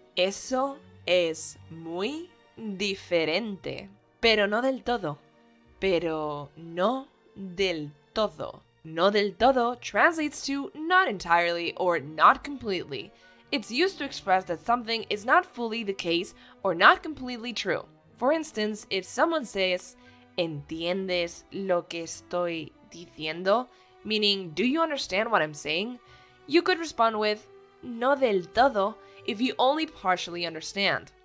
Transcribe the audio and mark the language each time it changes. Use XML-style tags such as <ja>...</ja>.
<es>Eso es muy diferente, pero no del todo. Pero no del todo.</es> <en>No del todo translates to not entirely or not completely. It's used to express that something is not fully the case or not completely true. For instance, if someone says,</en> <es>¿entiendes lo que estoy diciendo?</es> <en>Meaning, do you understand what I'm saying? You could respond with, no del todo, if you only partially understand.</en>